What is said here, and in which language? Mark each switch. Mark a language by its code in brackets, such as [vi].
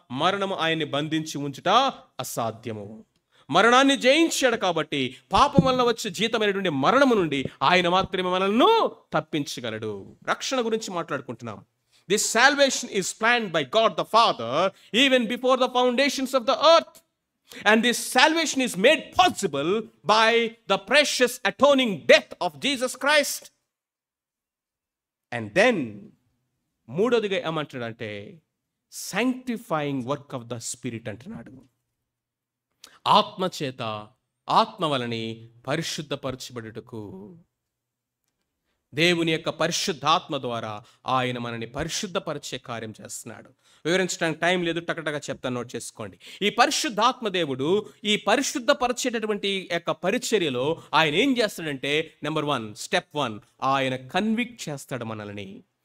[te] మరణము ఆయన్ని బంధించి ఉంచుట అసాధ్యము. మరణాన్ని జయించాడు కాబట్టి పాపం వలన వచ్చే జీతమైనటువంటి మరణము నుండి ఆయన మాత్రమే మనల్ని తప్పించగలడు. రక్షణ గురించి మాట్లాడుకుంటున్నాం. [en] This salvation is planned by God the father even before the foundations of the earth. And this salvation is made possible by the precious atoning death of Jesus Christ. And then [te] మూడోదిగా ఏమంటాడంటే [en] sanctifying work of the Spirit అంటున్నాడు. [te] ఆత్మ చేత, ఆత్మ వలని పరిశుద్ధపరచబడుటకు, దేవుని యొక్క పరిశుద్ధాత్మ ద్వారా ఆయన మనని పరిశుద్ధపరిచే కార్యం చేస్తున్నాడు. వివరించడానికి టైం లేదు, టకటగా చెప్తాను, నోట్ చేసుకోండి. ఈ పరిశుద్ధాత్మ దేవుడు ఈ పరిశుద్ధపరిచేటటువంటి యొక్క పరిచర్యలో ఆయన ఏం చేస్తాడంటే నెంబర్ 1, స్టెప్ 1, ఆయన కన్విక్ట్ చేస్తాడు మనల్ని.